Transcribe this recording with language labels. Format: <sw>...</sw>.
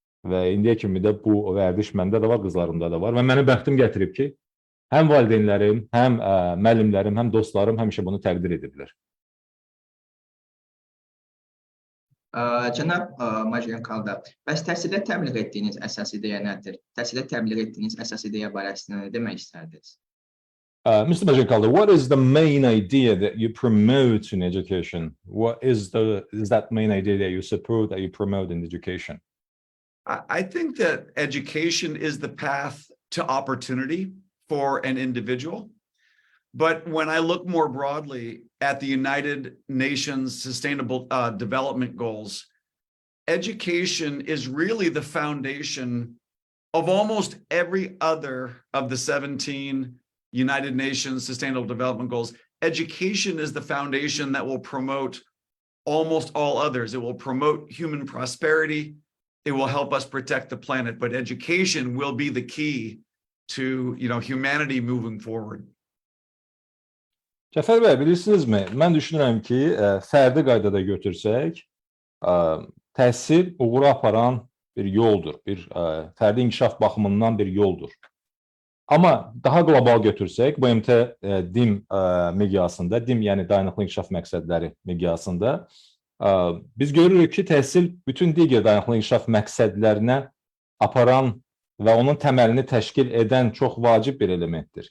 <az>Və indiyə kimi də bu vərdiş məndə də var, qızlarımda da var. Və mənim bəxtim gətirib ki, həm valideynlərim, həm müəllimlərim, həm dostlarım həmişə bunu təqdir ediblər. Cənab Maajioncalda, bəs təhsilə təbliğ etdiyiniz əsas ideya nədir? Təhsilə təbliğ etdiyiniz əsas ideya barəsində nə demək istərdiniz?</az> <en>Mr. Maajioncalda, what is the main idea that you promote in education? What is that main idea that you support, that you promote in education? I think that education is the path to opportunity for an individual. But when I look more broadly at the United Nations Sustainable Development Goals, education is really the foundation of almost every other of the 17 United Nations Sustainable Development Goals. Education is the foundation that will promote almost all others. It will promote human prosperity. It will help us protect the planet, but education will be the key to, humanity moving forward.</en> <az>Cəfər bəy, bilirsinizmi? Mən düşünürəm ki, fərdi qaydada götürsək, təhsil uğura aparan bir yoldur, bir fərdi inkişaf baxımından bir yoldur. Amma daha qlobal götürsək, BMT DİM miqyasında, DİM yəni dayanıqlı inkişaf məqsədləri miqyasında, biz görürük ki, təhsil bütün digər dayanıqlı inkişaf məqsədlərinə aparan və onun təməlini təşkil edən çox vacib bir elementdir.</az>